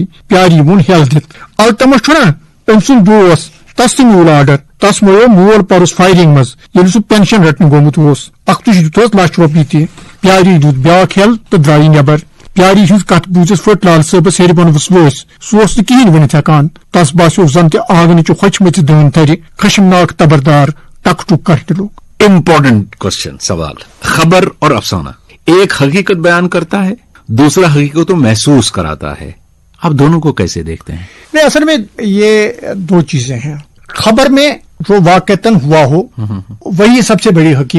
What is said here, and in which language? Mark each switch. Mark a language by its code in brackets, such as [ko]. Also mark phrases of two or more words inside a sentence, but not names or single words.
[ks] پیاری ووٚن ہیل دِتھ، التمش چھُنا أمۍ سُنٛد دوس، تس تہِ میوٗل آرڈر، تس مویو مول پرُس فایرنگ منٛز ییٚلہِ سُہ پینشن رٹنہٕ گوٚمُت اوس، اکھتُج دِتُس ₹1,00,000 تہِ۔ پیاری دیُت بیاکھ ہیل تہٕ درٛایہِ نٮ۪بر۔ پیاری ہٕنٛز کتھ بوٗزِتھ پھٔٹ لال صٲبس ہیرِ بۄن وسوٲسۍ، سُہ اوس نہٕ کِہینۍ ؤنِتھ ہٮ۪کان۔ تس باسیو زن تہِ آنگنٕچہِ ہۄچھمٕژ دٲن تھرِ خشمناک تبردار ٹک ٹُک کرنے لوگ۔ [en] important question [ur] سوال، خبر اور افسانہ ایک حقیقت بیان کرتا ہے، دوسرا حقیقت کو محسوس کراتا ہے، آپ دونوں کو کیسے دیکھتے ہیں؟ نہیں، اصل میں یہ دو چیزیں ہیں۔ خبر میں جو واقعتاً ہوا ہو وہی سب سے بڑی حقیقت،